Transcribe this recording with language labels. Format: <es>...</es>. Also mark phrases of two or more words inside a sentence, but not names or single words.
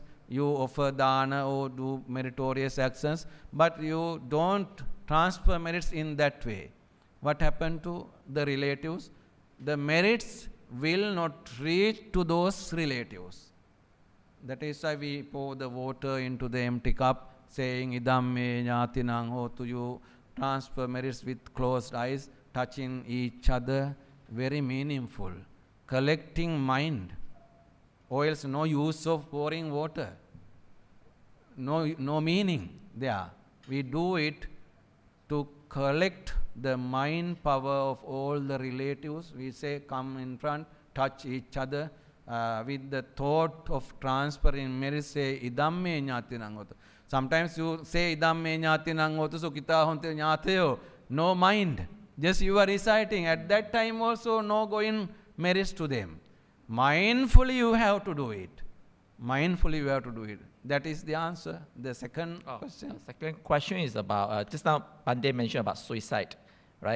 <en>You offer dana or do meritorious actions, but you don't transfer merits in that way. What happened to the relatives? The merits will not reach to those relatives. That is why we pour the water into the empty cup, saying</en> <pi>idam me jnatinang hotu.</pi> <en>You transfer merits with closed eyes, touching each other, very meaningful. Collecting mind, or else no use of pouring water. No meaning there. We do it to collect the mind power of all the relatives. We say, come in front, touch each other with the thought of transferring. Mary say,</en> <pi>idam me ñātinang hotu.</pi> <en>Sometimes you say,</en> <pi>idam me ñātinang hotu, sukita honte ñāteo.</pi> <en>No mind. Just you are reciting. At that time also, no going merits to them. Mindfully you have to do it. Mindfully you have to do it. That is the answer. The second question. The second question is about, just now Pandey mentioned about suicide, right?</en>